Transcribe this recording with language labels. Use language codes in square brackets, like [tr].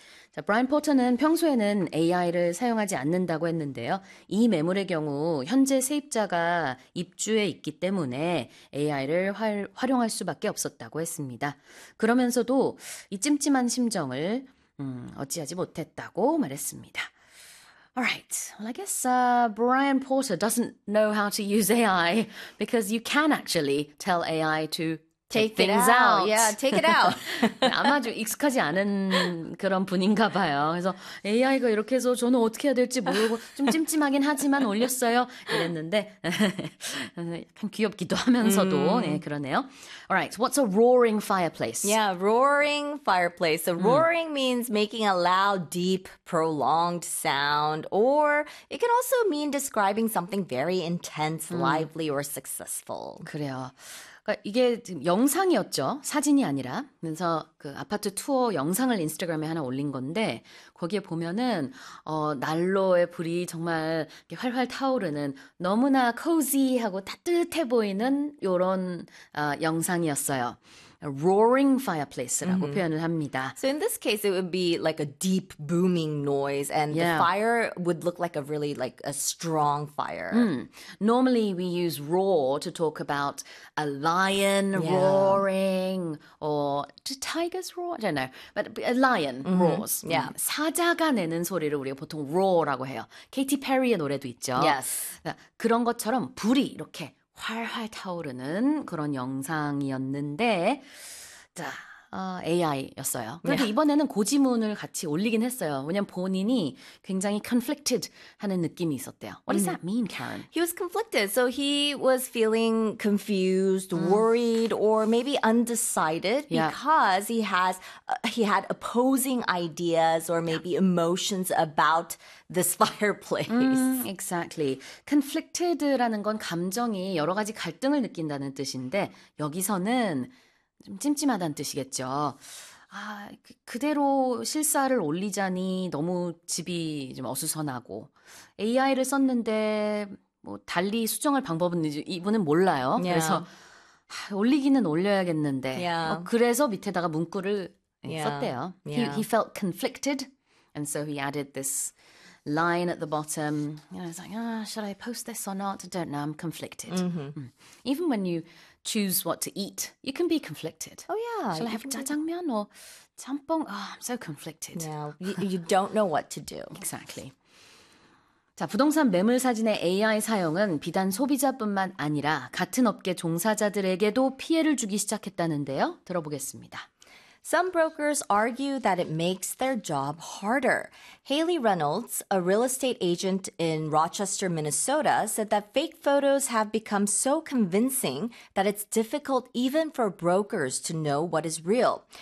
[ko] 자, 브라이언 포터는 평소에는 AI를 사용하지 않는다고 했는데요. 이 매물의 경우 현재 세입자가 입주해 있기 때문에 AI를 활용할 수밖에 없었다고 했습니다. 그러면서도 이 찜찜한 심정을 어찌하지 못했다고 말했습니다. [en] Alright, well, I guess Brian Porter doesn't know how to use AI because you can actually tell AI to take Take it things out. Yeah, out. take it out. [ko] 아마 좀 익숙하지 않은 그런 분인가 봐요. 그래서 AI가 이렇게 해서 저는 어떻게 해야 될지 모르고 좀 찜찜하긴 하지만 올렸어요. 이랬는데 약간 귀엽기도 하면서도 네, 그러네요. [en] Alright, what's a roaring fireplace? Yeah, roaring fireplace. So roaring means making a loud, deep, prolonged sound, or it can also mean describing something very intense, lively, or successful. [ko] 그래요. 이게 지금 영상이었죠. 사진이 아니라. 그래서 그 아파트 투어 영상을 인스타그램에 하나 올린 건데, 거기에 보면은, 난로의 불이 정말 활활 타오르는 너무나 코지하고 따뜻해 보이는 요런, 영상이었어요. Roaring fireplace라고 표현을 합니다. [en] So in this case, it would be like a deep booming noise, and the fire would look like a really like a strong fire. Normally, we use roar to talk about a lion roaring or do tigers roar? I don't know. But a lion roars. [ko] 사자가 내는 소리를 우리가 보통 roar라고 해요. 케이티 페리의 노래도 있죠. 그런 것처럼 불이 이렇게 활활 타오르는 그런 영상이었는데, 자. AI였어요. 그래도 이번에는 고지문을 같이 올리긴 했어요. 왜냐면 본인이 굉장히 conflicted 하는 느낌이 있었대요. [en] What does that mean, Karen? He was conflicted. So he was feeling confused, worried, or maybe undecided because he had opposing ideas or maybe emotions about this fireplace. Exactly. [ko] conflicted라는 건 감정이 여러 가지 갈등을 느낀다는 뜻인데, 여기서는 좀 찜찜하다는 뜻이겠죠. 그대로 실사를 올리자니 너무 집이 좀 어수선하고 AI를 썼는데 뭐 달리 수정할 방법은 이분은 몰라요. 그래서 올리기는 올려야겠는데 뭐 그래서 밑에다가 문구를 썼대요. [en] He felt conflicted and so he added this line at the bottom. And I was like, should I post this or not? I don't know. I'm conflicted. Even when you choose what to eat. You can be conflicted. Shall I have jjajangmyeon or jjampong? Oh, I'm so conflicted. You don't know what to do. Exactly. [ko] 자, 부동산 매물 사진의 AI 사용은 비단 소비자뿐만 아니라 같은 업계 종사자들에게도 피해를 주기 시작했다는데요. 들어보겠습니다. [en] Some brokers argue that it makes their job harder. Haley Reynolds, a real estate agent in Rochester, Minnesota, said that fake photos have become so convincing that it's difficult even for brokers to know what is real.